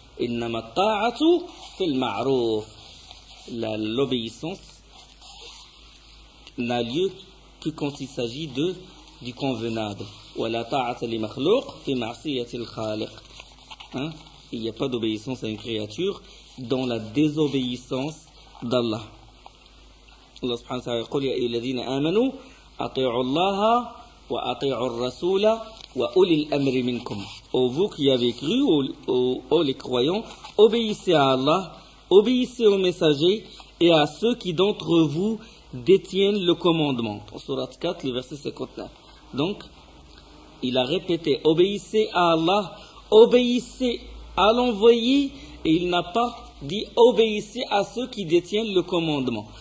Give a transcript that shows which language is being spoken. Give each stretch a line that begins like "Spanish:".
Arabic: Innama ta'atu fil ma'ruf.
French: L'obéissance n'a lieu que quand il s'agit de du convenable.
Arabic: Wala ta'ata li makhluq fi ma'siyati al-khaliq. Hein?
French: Il n'y a pas d'obéissance à une créature dans la désobéissance d'Allah. Allah subhanahu wa ta'ala dit:
Arabic: "Ya ayyuhalladhina amanu أطيعوا الله وأطيعوا الرسول وأولي الأمر منكم.
French: Oh, vous qui avez cru, oh les croyants, obéissez à Allah, obéissez aux messagers et à ceux qui d'entre vous détiennent le commandement. Sourate 4, le verset 59. Donc, il a répété, obéissez à Allah, obéissez à l'envoyé, et il n'a pas dit, obéissez à ceux qui détiennent le commandement.